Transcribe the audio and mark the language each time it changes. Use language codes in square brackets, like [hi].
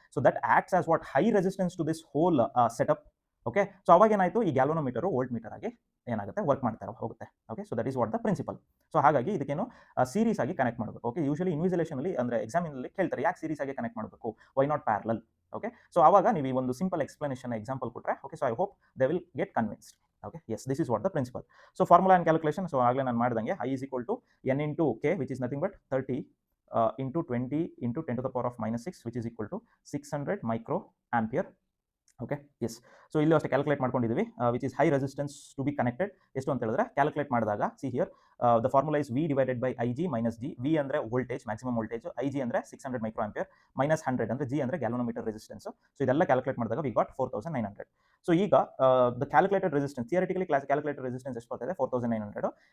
[en] So that acts as what? High resistance to this whole setup. Okay, [kn] so ಅವಾಗ ಏನಾಯಿತು? ಈ galvanometer volt meter ಆಗಿ ಏನಾಗುತ್ತೆ work ಮಾಡ್ತಾ ಹೋಗುತ್ತೆ. Okay, [en] So that is what the principle. [kn] So ಹಾಗಾಗಿ ಇದಕ್ಕೇನು ಸೀರೀಸ್ ಆಗಿ ಕನೆಕ್ಟ್ ಮಾಡಬೇಕು. ಓಕೆ, ಯೂಶಲಿ ಇನ್ವಿಜಿಲೇಷನಲ್ಲಿ ಅಂದರೆ ಎಕ್ಸಾಮಿನಲ್ಲಿ ಕೇಳ್ತಾರೆ ಯಾಕೆ ಸೀರೀಸ್ ಆಗಿ ಕನೆಕ್ಟ್ ಮಾಡಬೇಕು, [en] Why not parallel. Okay, [kn] so ಆವಾಗ ನೀವು ಈ ಒಂದು [en] Simple explanation example ಕೊಟ್ಟರೆ okay, so I hope they will get convinced. Okay, yes, this is what the principle. So formula and calculation, [kn] so ಆಗಲೇ ನಾನು ಮಾಡಿದಂಗೆ [en] I is equal to n into k which is nothing but 30 into 20 into 10 to the power of -6 which is equal to 600 micro ampere. Okay, yes. [kn] So ಇಲ್ಲಿ ಅಷ್ಟೇ calculate ಮಾಡ್ಕೊಂಡಿದ್ದೀವಿ, [en] Which is high resistance to be connected. [kn] ಎಷ್ಟು ಅಂತ ಹೇಳಿದ್ರೆ calculate ಮಾಡಿದಾಗ [en] See here the formula is V divided by IG minus G. [kn] V ಅಂದರೆ voltage, maximum voltage, IG ಅಂದರೆ 600 micro ampere, minus 100 ಅಂದರೆ G ಅಂದರೆ ಗ್ಯಾಲೋನೋಮೀಟರ್ ರೆಸಿಸ್ಟೆನ್ಸ್. ಸೊ ಇದೆಲ್ಲ calculate ಮಾಡಿದಾಗ [en] We got 4900. [kn] ಸೊ ಈಗ the calculated resistance, theoretically calculated resistance ಎಷ್ಟು ಬರ್ತಿದೆ 4900.